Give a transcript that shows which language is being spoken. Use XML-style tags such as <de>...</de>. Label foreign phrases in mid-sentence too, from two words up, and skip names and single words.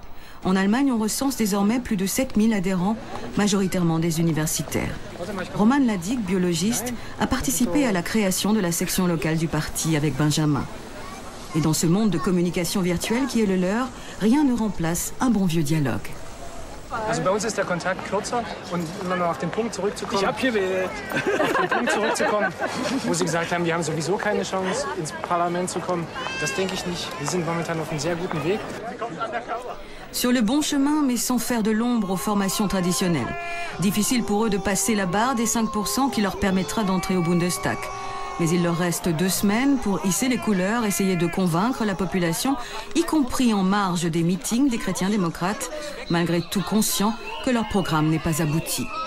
<fr>En Allemagne, on recense désormais plus de 7000 adhérents, majoritairement des universitaires. Roman Ladig, biologiste, a participé à la création de la section locale du parti avec Benjamin. Et dans ce monde de communication virtuelle qui est le leur, rien ne remplace un bon vieux dialogue.</fr> <de>Also bei uns ist der Kontakt kürzer und um dann auf den Punkt zurückzukommen. Ich habe hier auf den Punkt zurückzukommen, wo Sie gesagt haben, wir haben sowieso keine Chance ins Parlament zu kommen. Das denke ich nicht. Wir sind momentan auf einem sehr guten Weg.</de> <fr>Sur le bon chemin, mais sans faire de l'ombre aux formations traditionnelles. Difficile pour eux de passer la barre des 5% qui leur permettra d'entrer au Bundestag. Mais il leur reste 2 semaines pour hisser les couleurs, essayer de convaincre la population, y compris en marge des meetings des chrétiens démocrates, malgré tout conscients que leur programme n'est pas abouti.</fr>